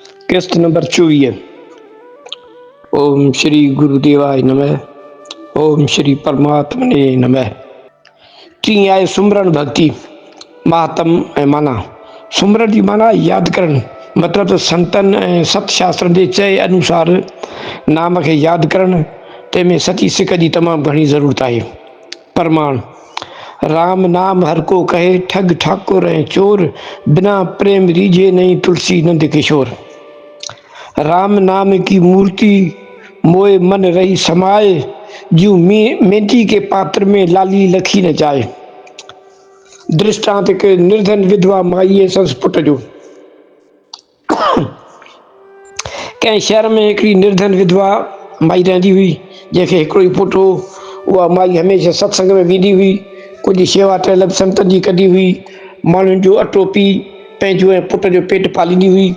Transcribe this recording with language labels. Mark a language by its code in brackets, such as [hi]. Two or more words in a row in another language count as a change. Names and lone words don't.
[sd] किस्त नंबर 24। [sa] ओम श्री गुरुदेवाय नमः। ओम श्री परमात्मने नमः। [sd] टी आए सुमरन भक्ति महात्म ऐं माना। सुमरन की माना याद करण, मतलब तो संतन सत शास्त्र के चए अनुसार नाम के याद करण, तंहिंमें सची सिक की तमाम घनी ज़रूरत है। [hi] प्रमाण: राम नाम हर को कहे, ठग ठाकुर ऐं चोर, बिना प्रेम रीझे नहीं तुलसी नंद किशोर। राम नाम की मूर्ति मोए मन रही समाए, जू मेथी के पात्र में लाली लखी न जाए। [sd] दृष्टांत के निर्धन विधवा माई संस्पुट जो। कंहिं शहर में हिकिड़ी निर्धन विधवा माई रहंदी हुई, जंहिंखे हिकिड़ो ई पुटु हो। उहा माई हमेशह सत्संग में वेंदी हुई, कुझु शेवा तलब संतनि जी कंदी हुई, माण्हुनि जो अटो पी पंहिंजो ऐं पुट जो पेट पालींदी हुई।